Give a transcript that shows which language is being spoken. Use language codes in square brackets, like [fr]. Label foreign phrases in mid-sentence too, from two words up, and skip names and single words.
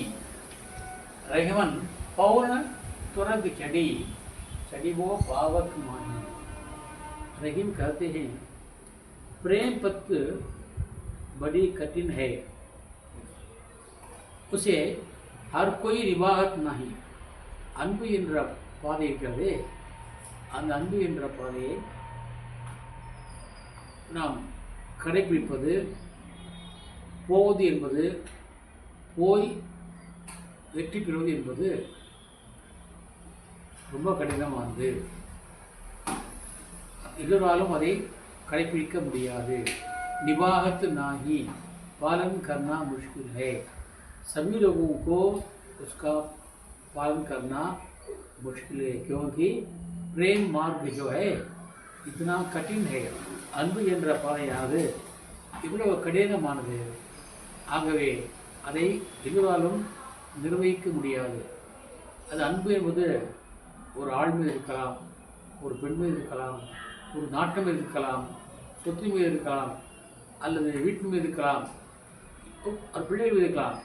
[hi] रहमन पौर्ण तुरग चढ़ी चढ़ी वो पावक माही. रहीम कहते हैं प्रेम पथ बड़ी कठिन है, उसे हर कोई निभाहत नहीं. [ta] அன்பு என்ற பாதை இருக்கிறது. அந்த அன்பு என்ற பாதையை நாம் கடைபிடிப்பது, போவது என்பது, போய் வெற்றி பெறுவது என்பது ரொம்ப கடினமானது. எல்லோராலும் அதை கடைபிடிக்க முடியாது. [hi] निभाहत नाही, पालन करना मुश्किल है. सभी लोगों को उसका पालन करना मुश्किल है, क्योंकि प्रेम मार्ग जो है इतना कठिन है. [ta] அன்பு என்ற பாதையானது இவ்வளவு கடினமானது. ஆகவே அதை எல்லோராலும் நிர்வகிக்க முடியாது. அது அன்பு என்பது ஒரு ஆள் மீது இருக்கலாம், ஒரு பெண் மீது இருக்கலாம், ஒரு நாட்டு மீது இருக்கலாம், சொத்து மீது இருக்கலாம், அல்லது வீட்டு மீது இருக்கலாம், ஒரு பிள்ளை மீது இருக்கலாம்.